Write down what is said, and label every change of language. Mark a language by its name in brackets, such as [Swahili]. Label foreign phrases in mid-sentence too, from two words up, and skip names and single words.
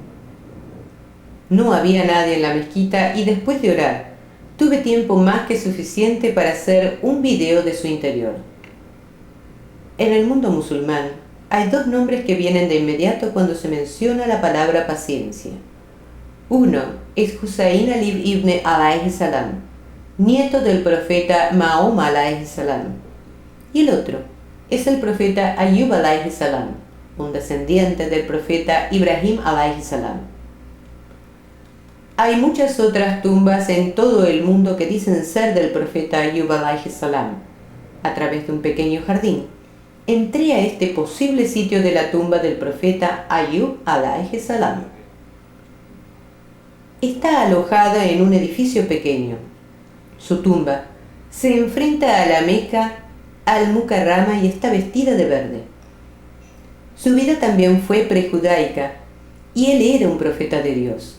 [Spanish] No había nadie en la mezquita y después de orar, tuve tiempo más que suficiente para hacer un video de su interior. En el mundo musulmán hay dos nombres que vienen de inmediato cuando se menciona la palabra paciencia. Uno es Husayn Ali ibn [Arabic] عليه السلام, [Spanish] nieto del profeta Mahoma [Arabic] عليه السلام, [Spanish] y el otro es el profeta Ayub [Arabic] عليه السلام, [Spanish] un descendiente del profeta Ibrahim [Arabic] عليه السلام. [Spanish] Hay muchas otras tumbas en todo el mundo que dicen ser del profeta Ayub [Arabic] عليه السلام. [Spanish] A través de un pequeño jardín, entré a este posible sitio de la tumba del profeta Ayub [Arabic] عليه السلام. [Spanish] Está alojada en un edificio pequeño. Su tumba se enfrenta a la Meca al-Mukarrama y está vestida de verde. Su vida también fue prejudaica y él era un profeta de Dios.